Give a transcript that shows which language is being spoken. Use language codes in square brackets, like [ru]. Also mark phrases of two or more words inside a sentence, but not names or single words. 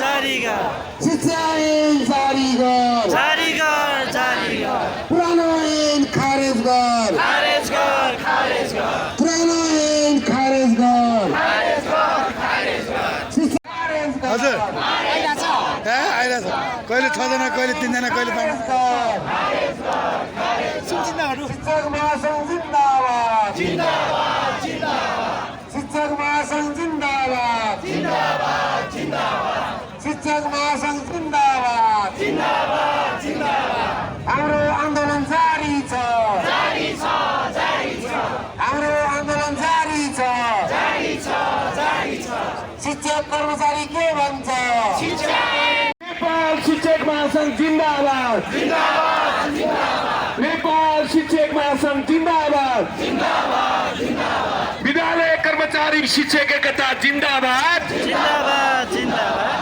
[ne] जारी कर शिक्षा ऐन जारी कर जारी कर जारी कर पुरानो ऐन खारेज कर खारेज कर खारेज कर पुरानो ऐन खारेज कर शिक्षा खारेज कर हजुर आइरहेछ कहिले 6 जना कहिले 3 जना कहिले 5 शिक्षक महासंघ जिंदाबाद जिंदाबाद जिंदाबाद शिक्षक महासंघ जिंदाबाद जिंदाबाद जिंदाबाद शिक्षक महासंघ जिंदाबाद जिंदाबाद जिंदाबाद हाम्रो आन्दोलन जारी छ हाम्रो आन्दोलन जारी छ शिक्षक कर्मचारी के भन्छ नेपाल शिक्षक महासंघ जिंदाबाद नेपाल शिक्षक महासंघ जिंदाबाद विद्यालय कर्मचारी शिक्षक एकता जिंदाबाद जिंदाबाद जिंदाबाद